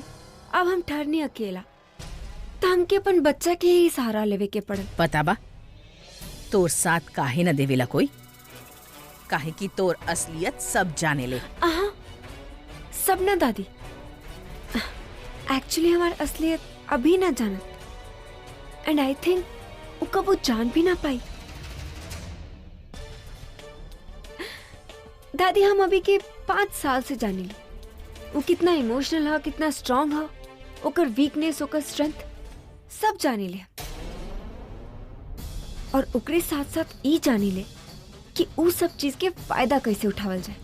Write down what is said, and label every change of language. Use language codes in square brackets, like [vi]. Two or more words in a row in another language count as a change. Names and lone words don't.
[bho] अब हम ठहरने अकेला तो हमके अपन बच्चा के ही सहारा लेवे के पड़ल। पता बा तोर साथ काहे न देवेला कोई? काहे कि तोर असलियत सब जाने ले। आहा, सब ना दादी। एक्चुअली हमार असलियत अभी ना जानत [en] and I think [bho] वो कब वो जान भी ना पाई। दादी हम अभी के 5 साल से जानी ली वो कितना इमोशनल है, कितना स्ट्रांग है, ओकर वीकनेस, ओकर स्ट्रेंथ सब जानी ले। और ओकरे साथ साथ ई जानी ले कि उ सब चीज के फायदा कैसे उठावल जाए।